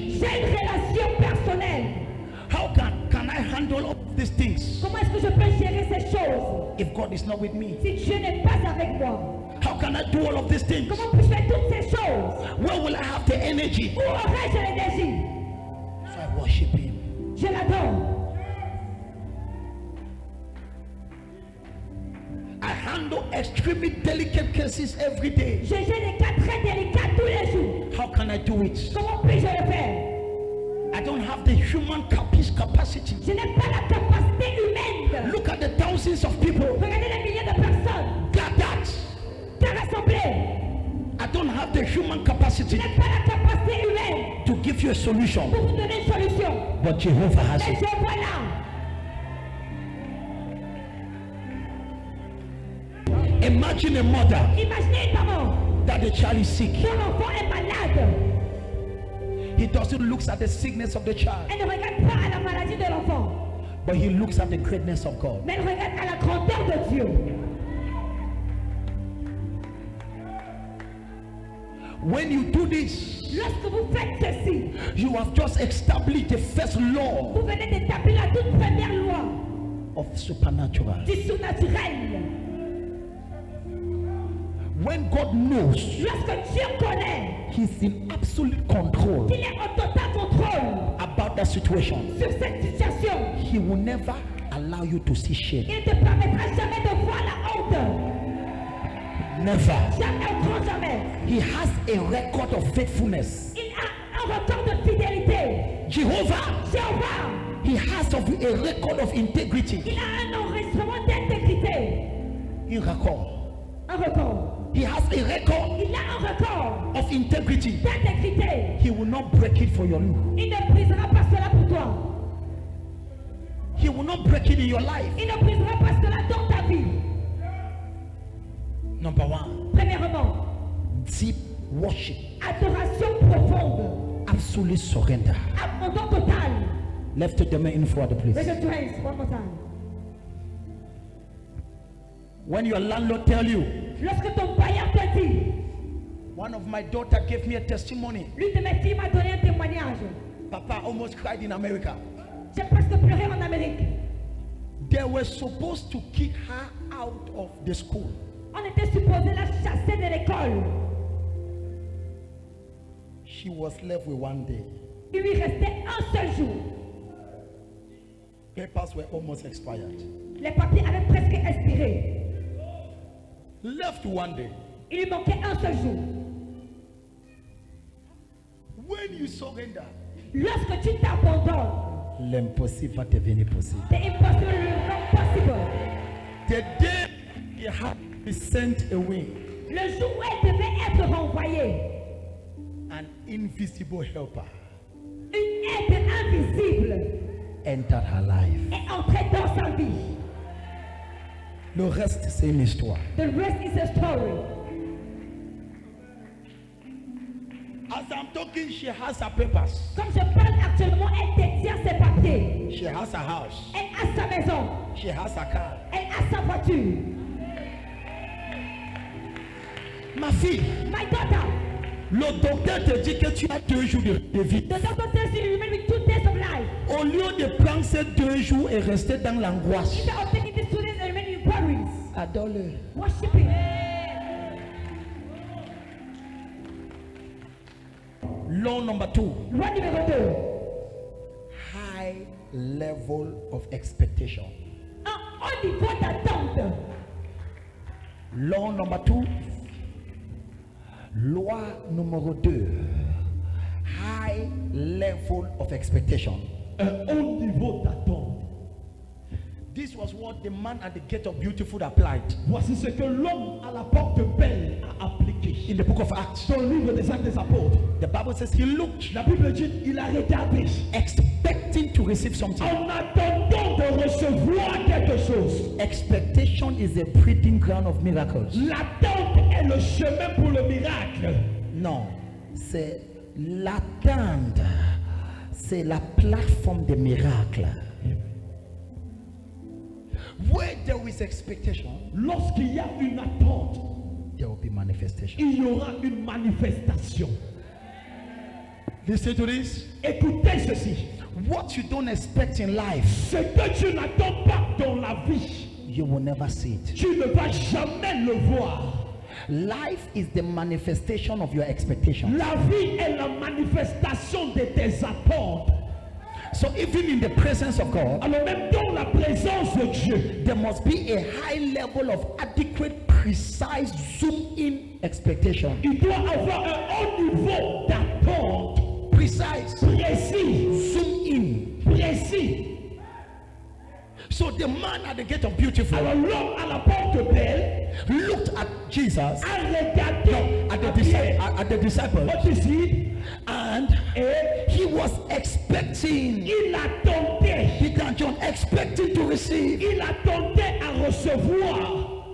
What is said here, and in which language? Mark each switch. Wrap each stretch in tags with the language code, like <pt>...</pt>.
<fr>J'ai une relation personnelle.</fr> <en>How can I handle all these things</en> <fr>Comment est-ce que je peux gérer ces choses</fr> <en>if God is not with me?</en> <fr>si Dieu n'est pas avec moi?</fr> <en>How can I do all of these things?</en> <fr>Comment puis-je faire toutes ces choses?</fr> <en>Where will I have the energy?</en> <fr>Où aurais-je l'énergie?</fr> <en>So I worship him.</en> <fr>Je l'adore.</fr> <en>I handle extremely delicate cases every day.</en> <fr>Je gère des cas très délicats tous les jours.</fr> <en>How can I do it?</en> <fr>Comment puis-je le faire?</fr> <en>I don't have the human capacity.</en> <fr>Je n'ai pas la capacité humaine.</fr> <en>Look at the thousands of people</en> <fr>Regardez les milliers de personnes</fr> <en>gathered.</en> <fr>qui sont rassemblées.</fr> <en>I don't have the human</en> <fr>Je</fr> <en>capacity</en> <fr>n'ai pas la capacité humaine</fr> <en>to give you a solution.</en> <fr>pour vous donner une solution.</fr> <en>But Jehovah has</en> <fr>Mais</fr> <en>it.</en> <fr>je voilà.</fr> <en>Imagine a mother</en> <fr>Imaginez une maman</fr> <en>that the child is sick.</en> <fr>dont l'enfant est malade.</fr> <en>He doesn't look at the sickness of the child,</en> <fr>Elle ne regarde pas à la maladie de l'enfant,</fr> <en>but he looks at the greatness of God.</en> <fr>mais elle regarde à la grandeur de Dieu.</fr> <en>When you do this,</en> <fr>Lorsque vous faites ceci,</fr> <en>you have just established the first law</en> <fr>vous venez d'établir la toute première loi</fr> <en>of supernatural.</en> <fr>du surnaturel.</fr> <en>When God knows</en> <fr>Lorsque Dieu connaît</fr> <en>He's in absolute control</en> <fr>qu'il est en total contrôle</fr> <en>about that situation,</en> <fr>sur cette situation,</fr> <en>He will never allow you to see shame.</en> <fr>il ne te permettra jamais de voir la honte.</fr> <en>Never.</en> <fr>Jamais, au grand jamais.</fr> <en>He has a record of faithfulness.</en> <fr>Il a un record de fidélité.</fr> <en>Jehovah,</en> <fr>Jéhovah,</fr> <en>He has a record of integrity.</en> <fr>il a un enregistrement d'intégrité. Un record. Un record.</fr> <en>He has a record</en> <fr>Il a un record</fr> <en>of integrity.</en> <fr>d'intégrité.</fr> <en>He will not break it for your life.</en> <fr>Il ne brisera pas cela pour toi.</fr> <en>He will not break it in your life.</en> <fr>Il ne brisera pas cela dans ta vie.</fr> <en>Number one,</en> <fr>Premièrement,</fr> <en>deep worship,</en> <fr>adoration profonde.</fr> <en>absolute surrender.</en> <fr>Abandon total.</fr> <en>Left the man in for the place. Raise your hands one more time. When your landlord tell you,</en> <fr>Lorsque ton bailleur te dit,</fr> <en>one of my daughter gave me a testimony.</en> <fr>l'une de mes filles m'a donné un témoignage.</fr> <en>Papa almost cried in America.</en> <fr>J'ai presque pleuré en Amérique.</fr> <en>They were supposed to kick her out of the school.</en> <fr>On était supposé la chasser de l'école.</fr> <en>She was left with one day.</en> <fr>Il lui restait un seul jour.</fr> <en>Papers were almost expired.</en> <fr>Les papiers avaient presque expiré.</fr> <en>Left one day.</en> <fr>Il lui manquait un seul jour.</fr> <en>When you surrender,</en> <fr>Lorsque tu t'abandonnes, l'impossible va devenir possible. c'est impossible, l'impossible.</fr> <en>The day he had to be sent away,</en> <fr>Le jour où elle devait être renvoyée,</fr> <en>an invisible helper</en> <fr>une aide invisible</fr> <en>entered her life.</en> <fr>est entrée dans sa vie. Le reste, c'est une histoire.</fr> <en>The rest is a story. As I'm talking, she has her papers.</en> <fr>Comme je parle actuellement, elle détient ses papiers.</fr> <en>She has her house.</en> <fr>Elle a sa maison.</fr> <en>She has her car.</en> <fr>Elle a sa voiture. Ma fille,</fr> <en>My daughter,</en> <fr>le docteur te dit que tu as 2 jours de vie.</fr> <en>the doctor tells you you remain with 2 days of life.</en> <fr>Au lieu de prendre ces 2 jours et rester dans l'angoisse,</fr> <en>Instead of taking these 2 days and remaining in worries,</en> <fr>adore-le.</fr> <en>worshiping. Law number 2,</en> <fr>Loi numéro 2.</fr> <en>high level of expectation.</en> <fr>Un haut niveau d'attente.</fr> <en>Law number 2,</en> <fr>loi numéro 2,</fr> <en>high level of expectation.</en> <fr>Un haut niveau d'attente.</fr> <en>This was what the man at the gate of Beautiful applied</en> <fr>Voici ce que l'homme à la porte belle a appliqué.</fr> <en>in the book of Acts.</en> <fr>Dans le livre des Actes des Apôtres,</fr> <en>The Bible says he looked,</en> <fr>la Bible dit il a regardé</fr> <en>expecting to receive something.</en> <fr>en attendant de recevoir quelque chose.</fr> <en>Expectation is a breeding ground of miracles.</en> <fr>L'attente est le chemin pour le miracle. Non, c'est l'attente, c'est la plateforme des miracles.</fr> <en>Where there is expectation,</en> <fr>Lorsqu'il y a une attente,</fr> <en>there will be manifestation.</en> <fr>il y aura une manifestation.</fr> <en>Listen to this.</en> <fr>Écoutez ceci.</fr> <en>What you don't expect in life,</en> <fr>Ce que tu n'attends pas dans la vie,</fr> <en>you will never see it.</en> <fr>tu ne vas jamais le voir.</fr> <en>Life is the manifestation of your expectation.</en> <fr>La vie est la manifestation de tes attentes.</fr> <en>So even in the presence of God,</en> <fr>Alors même dans la présence de Dieu,</fr> <en>there must be a high level of adequate, precise, zoom-in expectation.</en> <fr>il doit avoir un haut niveau d'attente,</fr> <en>Precise,</en> <fr>précis,</fr> <en>zoom-in.</en> <fr>précis.</fr> <en>So the man at the gate of Beautiful</en> <fr>Alors l'homme à la porte belle</fr> <en>looked at Jesus,</en> <fr>a regardé</fr> <en>at</en> <fr>à</fr> <en>the,</en> <fr>Pierre,</fr> <en>at the disciples,</en> <fr>au disciple,</fr> <en>and</en> <fr>et</fr> <en>he was expecting,</en> <fr>il attendait,</fr> <en>Peter and John expecting to receive.</en> <fr>il attendait à recevoir.</fr>